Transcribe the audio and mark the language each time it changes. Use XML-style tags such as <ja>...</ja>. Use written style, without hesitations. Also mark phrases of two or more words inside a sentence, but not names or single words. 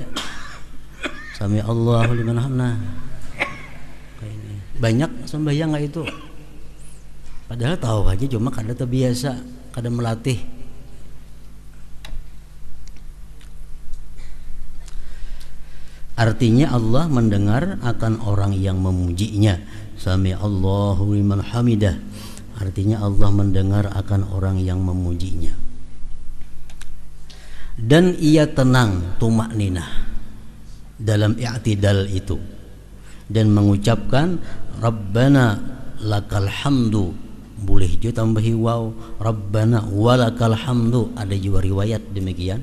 <ar>Sami Allahu liman hamidah.</ar> <bjn>Banyak sembahyang kayak itu. Padahal tahu aja cuma kada terbiasa, kada melatih.</bjn> <id>Artinya Allah mendengar akan orang yang memujinya.</id> <ar>Sami Allahu liman hamidah.</ar> <id>Artinya Allah mendengar akan orang yang memujinya. Dan ia tenang, tumakninah dalam i'tidal itu, dan mengucapkan</id> <ar>Rabbana lakal hamdu,</ar> <id>boleh juga tambahi waw,</id> <ar>Rabbana walakal hamdu,</ar> <id>ada juga riwayat demikian.</id>